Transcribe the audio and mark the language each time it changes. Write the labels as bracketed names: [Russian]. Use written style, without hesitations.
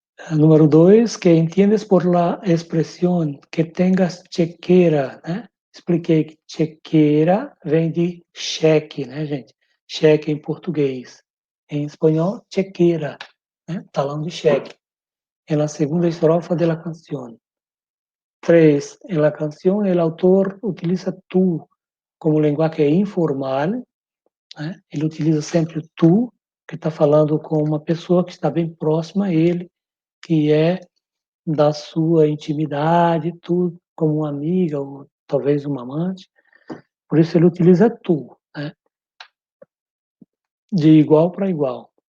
[Spanish] Número 2, que entiendes por la expressão que tengas chequeira, né? [Portuguese] Expliquei que chequeira vem de cheque, né, gente? Cheque em português. Em espanhol, chequeira, né? Talão de cheque. [Spanish] En la segunda estrofa de la canción. 3, en la canción el autor utiliza tú como [Portuguese] linguagem informal, né? Ele utiliza sempre o tu, que está falando com uma pessoa que está bem próxima a ele, que é da sua intimidade, tudo, como uma amiga ou talvez uma amante. Por isso ele utiliza tu, né? De igual para igual.